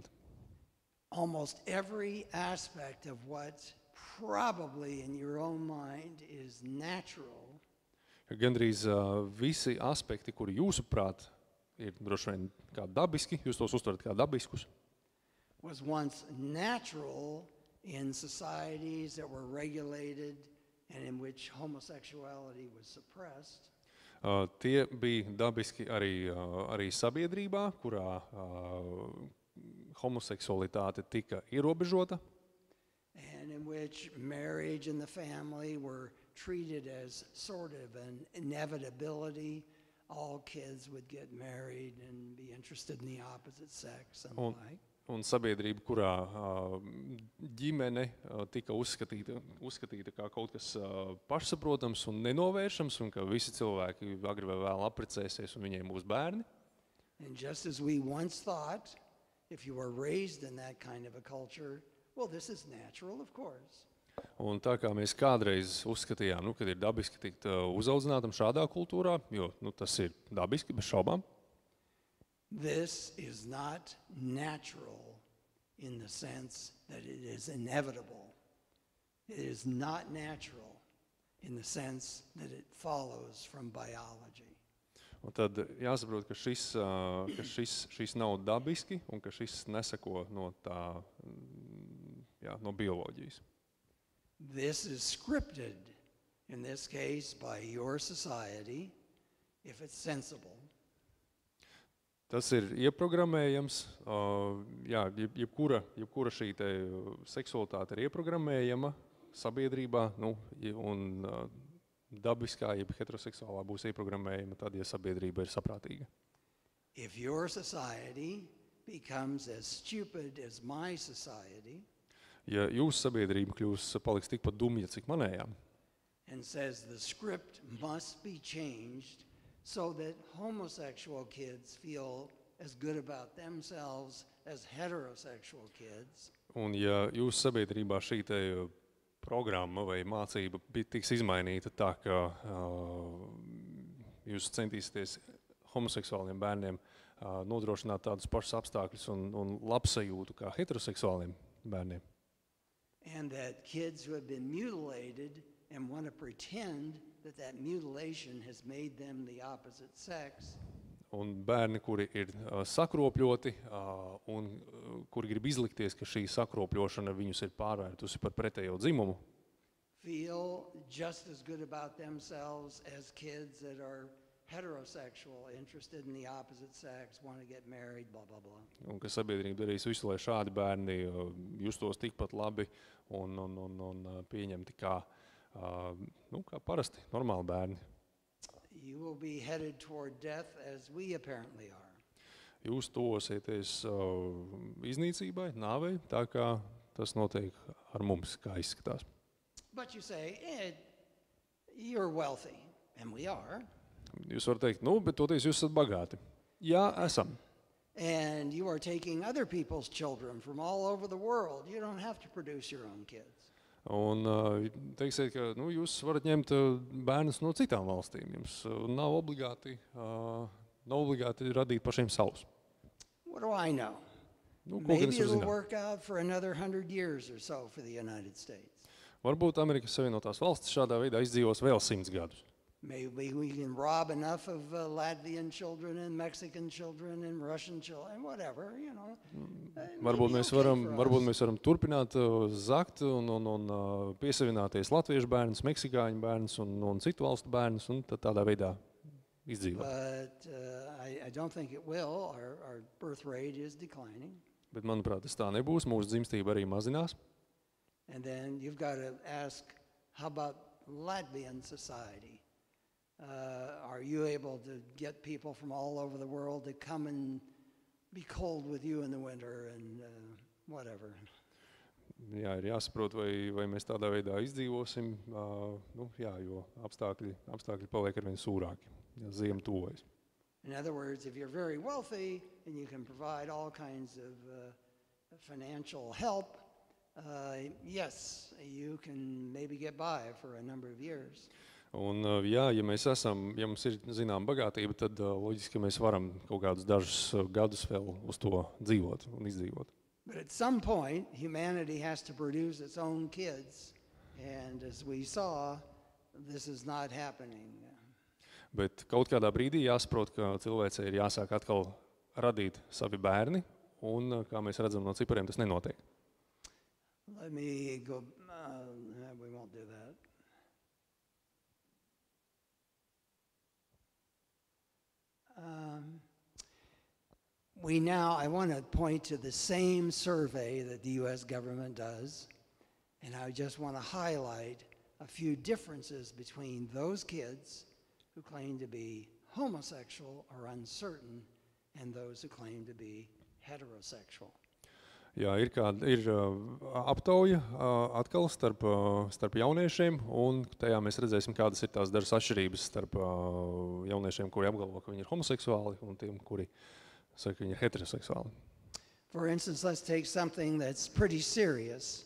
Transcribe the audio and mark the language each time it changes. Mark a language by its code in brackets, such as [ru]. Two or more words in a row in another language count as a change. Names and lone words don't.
[en] Almost every aspect of what probably in your own mind is natural [lv] Gandrīz visi aspekti, kuri jūsuprāt ir droši vien kā dabiski, jūs tos uztverat kā dabiskus, [en] was once natural in societies that were regulated and in which homosexuality was suppressed. [lv] Tie bija dabiski arī sabiedrībā, kurā homoseksualitāte tika ierobežota. [en] And in which marriage and the family were treated as sort of an inevitability. All kids would get married and be interested in the opposite sex and the like. [lv] Un sabiedrība, kurā ģimene tika uzskatīta kā kaut kas pašsaprotams un nenovēršams, un ka visi cilvēki agri vai vēl apprecēsies un viņiem būs bērni. [en] And just as we once thought, if you were raised in that kind of a culture, well, this is natural, of course. [lv] Un tā kā mēs kādreiz uzskatījām, kad ir dabiski tikt uzaudzinātam šādā kultūrā, jo tas ir dabiski, bez šaubām. [en] This is not natural in the sense that it is inevitable. It is not natural in the sense that it follows from biology. [lv] Un tad jāsaprot, ka šis nav dabiski un ka šis neseko no bioloģijas. [en] This is scripted, in this case, by your society, if it's sensible. [lv] Tas ir ieprogrammējams, jebkura šī te seksualitāte ir ieprogrammējama sabiedrībā, un dabiskā, jeb heteroseksuālā būs ieprogrammējama tad, ja sabiedrība ir saprātīga. [en] If your society becomes as stupid as my society, [lv] ja jūsu sabiedrība paliks tikpat dumja, cik manējām, [en] and says the script must be changed so that homosexual kids feel as good about themselves as heterosexual kids. [lv] Un ja jūsu sabiedrībā šī te programma vai mācība tiks izmainīta tā, ka jūs centīsieties homoseksuāliem bērniem nodrošināt tādus pašus apstākļus un labsajūtu kā heteroseksuāliem bērniem. [en] And that kids who have been mutilated and want to pretend that mutilation has made them the opposite sex. [lv] Un bērni, kuri ir sakropļoti un kuri grib izlikties, ka šī sakropļošana viņus ir pārvērtusi par pretējo dzimumu, [en] feel just as good about themselves as kids that are heterosexual, interested in the opposite sex, want to get married, blah, blah, blah. [lv] Un ka sabiedrība darīs visu, lai šādi bērni justos tikpat labi un pieņemti kā parasti, normāli bērni. [en] You will be headed toward death as we apparently are. [lv] Jūs tuvosieties iznīcībai, nāvei, tā kā tas notiek ar mums, kā izskatās. [en] But you say, you're wealthy, and we are. [lv] Jūs varat teikt, bet toties jūs esat bagāti. Jā, esam. [en] And you are taking other people's children from all over the world. You don't have to produce your own kids. [lv] Un teiksiet, ka jūs varat ņemt bērnus no citām valstīm. Jums nav obligāti radīt pašiem savus. [en] What do I know? Maybe it'll work out for another 100 years or so for the United States. [lv] Varbūt Amerikas Savienotās valstis šādā veidā izdzīvos vēl 100 gadus. [en] Maybe we can rob enough of Latvian children and Mexican children and Russian children, whatever, you know. [lv] Varbūt mēs varam turpināt zakt un piesavināties latviešu bērnus, meksikāņu bērnus un citu valstu bērnus un tad tādā veidā izdzīvot. [en] But I don't think it will. Our birth rate is declining. [lv] Bet manuprāt, tas tā nebūs. Mūsu dzimstība arī mazinās. [en] And then you've got to ask, how about Latvian society? Are you able to get people from all over the world to come and be cold with you in the winter and whatever? [lv] Jā, ir jāsaprot, vai mēs tādā veidā izdzīvosim, jo apstākļi paliek arvien sūrāki, ja ziema tuvojas. [en] In other words, if you're very wealthy and you can provide all kinds of financial help, yes, you can maybe get by for a number of years. [lv] Un, ja mums ir zinām bagātība, tad loģiski, ka mēs varam kaut kādus dažus gadus vēl uz to dzīvot un izdzīvot. [en] But at some point, humanity has to produce its own kids. And as we saw, this is not happening. [lv] Bet kaut kādā brīdī jāsaprot, ka cilvēcei ir jāsāk atkal radīt savi bērni, un, kā mēs redzam no cipariem, tas nenotiek. [en] Let me go, we won't do that. I want to point to the same survey that the U.S. government does, and I just want to highlight a few differences between those kids who claim to be homosexual or uncertain and those who claim to be heterosexual. [lv] Jā, ir aptauja atkal starp jauniešiem, un tajā mēs redzēsim, kādas ir tās dažas atšķirības starp jauniešiem, kuri apgalvo, ka viņi ir homoseksuāli, un tiem, kuri saka, ka viņi ir heteroseksuāli. [en] For instance, let's take something that's pretty serious.